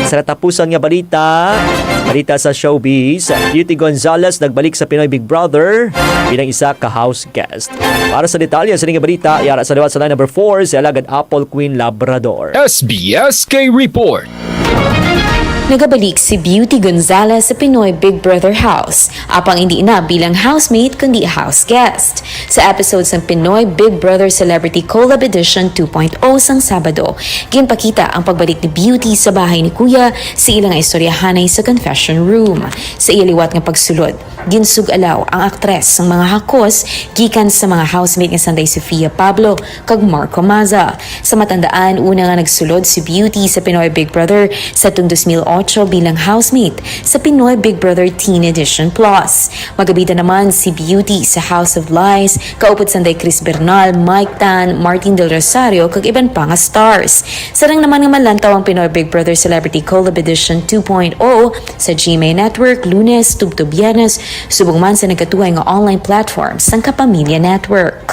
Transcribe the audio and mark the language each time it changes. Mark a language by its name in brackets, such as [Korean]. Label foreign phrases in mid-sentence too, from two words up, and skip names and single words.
[Hiligaynon] Sa tapusan nga balita sa showbiz, Beauty Gonzalez nagbalik sa Pinoy Big Brother bilang isa ka [English] house guest. [Hiligaynon] Para sa detalye sa nga balita, yara sa liwat sa line number 4 si alagad Apple Queen Labrador. SBSK Report. Nagabalik si Beauty Gonzalez sa Pinoy Big Brother House, apang hindi na bilang housemate kundi [English] house guest. [Hiligaynon] Sa episodes ng Pinoy Big Brother Celebrity Collab Edition 2.0 sang Sabado, ginpakita ang pagbalik ni Beauty sa bahay ni Kuya sa ilang istoryahanay sa confession room. Sa iliwat nga pagsulod, ginsugalaw ang aktres ng mga hakos gikan sa mga housemate nga Sanday Sofia Pablo kag Marco Maza. Sa matandaan, una nga nagsulod si Beauty sa Pinoy Big Brother sa 2008 bilang housemate sa Pinoy Big Brother Teen Edition Plus. Magabida naman si Beauty sa House of Lies, kaupod Sanday Chris Bernal, Mike Tan, Martin Del Rosario, kag iban pa nga stars. Sarang naman nga malantaw ang Pinoy Big Brother Celebrity Collab Edition 2.0 sa GMA Network, Lunes, Tubto Biyernes, subong man sa nagkatuhay nga [English] online platforms [Hiligaynon] ng Kapamilya Network.